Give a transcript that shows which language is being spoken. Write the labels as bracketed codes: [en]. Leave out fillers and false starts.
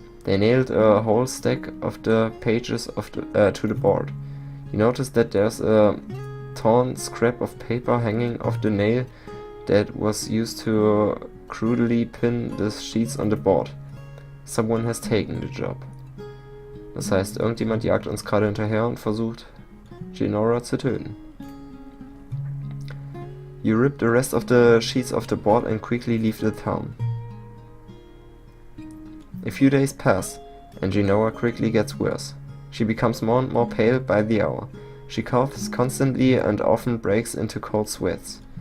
[en] They nailed a whole stack of the pages to the board. You notice that there's a torn scrap of paper hanging off the nail that was used to crudely pin the sheets on the board. Someone has taken the job. [de] Das heißt, irgendjemand jagt uns gerade hinterher und versucht, Gennaro zu töten. [en] You rip the rest of the sheets off the board and quickly leave the town. A few days pass, and Gennaro quickly gets worse. She becomes more and more pale by the hour. She coughs constantly and often breaks into cold sweats.